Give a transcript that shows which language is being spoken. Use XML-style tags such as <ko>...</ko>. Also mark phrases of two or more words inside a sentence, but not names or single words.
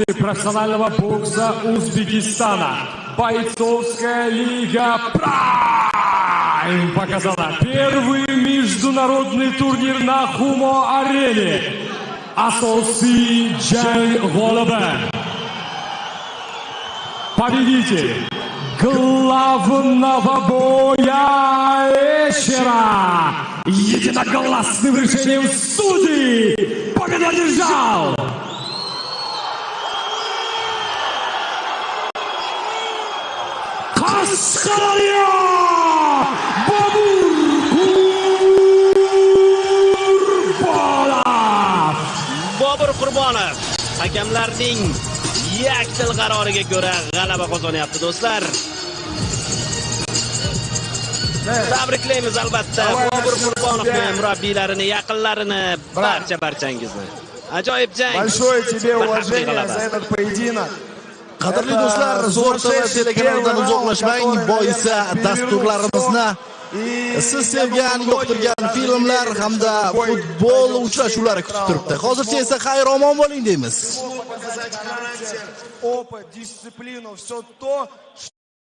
<ru>профессионального бокса Узбекистана бойцовская лига Прайм показала первый международный турнир на Хумо-арене.</ru> <uz>Asosiy jang g'olibi.</uz> <ru>Победитель главного боя вечера. Единогласным решением судей победу одержал Qashqadaryo Bobur Qurbonov.</ru> <uz>Bobur Qurbonov hakamlarning yakdil qaroriga ko'ra g'alaba qozonyapti do'stlar. Tabriklaymiz albatta Bobur Qurbonovni, murabbiylarini, yaqinlarini, barchangizni. Ajoyib jang.</uz> <ru>Большое тебе уважение за этот поединок.</ru> <uz>Qadrli do'stlar, Zo'r TV telekanalidan uzoqlashmang. Boisi dasturlarimizni siz sevgan, yoqtirgan filmlar hamda futbol uchrashuvlari kutib turibdi. Hozircha esa xayr-omon bo'ling deymiz.</uz> <ru>Показать характер, опыт, дисциплину, все то,</ru>